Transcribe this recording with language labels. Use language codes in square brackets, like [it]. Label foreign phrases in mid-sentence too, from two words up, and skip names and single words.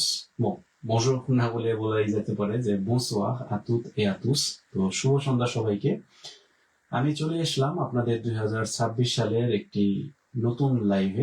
[fr] Bon, bonjour [bn] না বলে বলাই যেতে পারে যে [fr] bonsoir à toutes et à tous. [bn] তো শুভ সন্ধ্যা সবাইকে। আমি চলে আসলাম আপনাদের 2026 সালের একটি নতুন লাইভে।